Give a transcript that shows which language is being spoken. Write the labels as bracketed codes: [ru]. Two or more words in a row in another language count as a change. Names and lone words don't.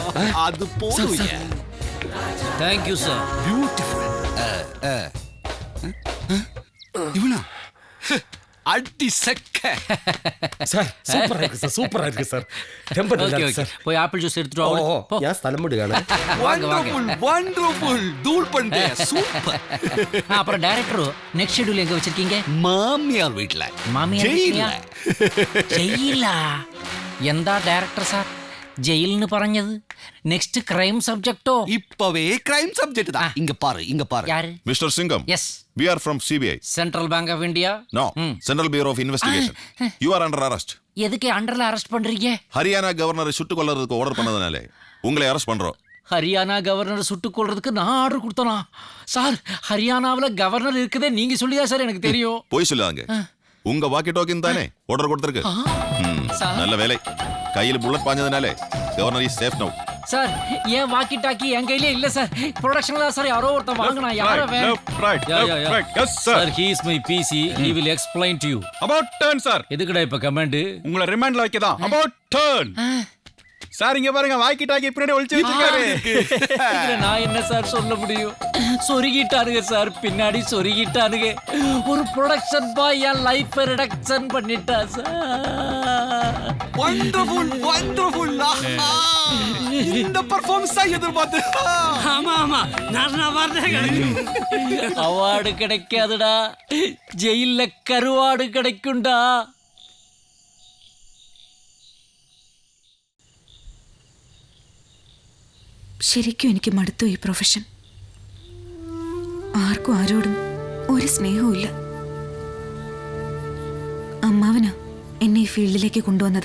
[ta] அது போதும். [en] thank you sir. [ta] பியூட்டிஃபுல். இவனா அடி செக்க சார் சூப்பரா இருக்கு சார், சூப்பரா இருக்கு சார். டெம்பர் [en] okay okay [ta] போய் [en] apple juice [ta] எடுத்துட்டு வா. போ. [ml] ഞാൻ സ്ഥലം വിടുകയാണ്. [en] wonderful wonderful [ta] தூள் பண்ணிட்டே சூப்பர். அப்புறம் [en] director next schedule [ta] எங்க வச்சிருக்கீங்க? மாமியார் வீட்ல. மாமியார் வீட்லயா? [ml] ജയിലാ? എന്താ [en] director sir [ml] ജയിലിന് പറഞ്ഞത്? [en] next crime subjecto? [ta] இப்பவே [en] crime subject [ta] தான். இங்க பாரு, இங்க பாரு. யாரு? [en] Mr. Singham. Yes. We are from CBI. [ta] சென்ட்ரல் பேங்க் ஆஃப் இந்தியா? [en] No. Central Bureau of Investigation. You are under arrest. [ta] எதுக்கு [en] underla arrest [ta] பண்றீங்க? ஹரியானா கவர்னரை சுட்டுக் கொல்றதுக்கு ஆர்டர் பண்ணதுனாலே உங்களை அரெஸ்ட் பண்றோம். ஹரியானா கவர்னர் சுட்டுக் கொள்றதுக்கு நான் ஆர்டர் கொடுத்தனா? சார் ஹரியானாவில் கவர்னர் இருக்குதே நீங்க சொல்லியா சார் எனக்கு தெரியும். போய் சொல்லாங்க. உங்க [en] walkie talkien [ta] தானே ஆர்டர் கொடுத்திருக்கு. நல்ல வேலை. கையில் புல்லட் பாஞ்சதுனாலே [en] governor is safe now. [ta] சார் ஏன் [en] walkie talkie [ta] என் கையிலே இல்ல சார். ப்ரொடக்ஷன்ல சார் யாரோ ஒருத்தன் வாங்குனா. யாரோ சார் [en] he is my PC. He will explain to you. About turn sir. [ta] எதுக்குடா இப்ப கமெண்ட்? உங்களை ரிமாண்ட்ல வைக்கதான். [en] About turn. [ta] சார் இங்க பாருங்க [en] walkie talkie [ta] பின்னாடி ஒளிச்சு வச்சிருக்காரு. இதுல நான் என்ன சார் சொல்ல முடியும்? சொருகிட்டானுங்க சார், பின்னாடி சொருகிட்டானுங்க. ஒரு [en] production boy [ta] என் [en] life reduction [ta] பண்ணிட்டா சார். [en] wonderful wonderful. [ta] இந்த பெர்ஃபார்மன்ஸ் தான் எதிர்பார்த்து. ஆமா ஆமா நான் வரேன். அவார்டு கிடைக்காதுடா, ஜெயில்ல கருவாடு கிடைக்கும்டா. [ml] ശരിക്കും എനിക്ക് മടുത്തു ഈ പ്രൊഫഷൻ. ആർക്കും ആരോടും ഒരു സ്നേഹവും ഇല്ല. അമ്മാവനാ എന്നെ ഈ ഫീൽഡിലേക്ക് കൊണ്ടുവന്നത്.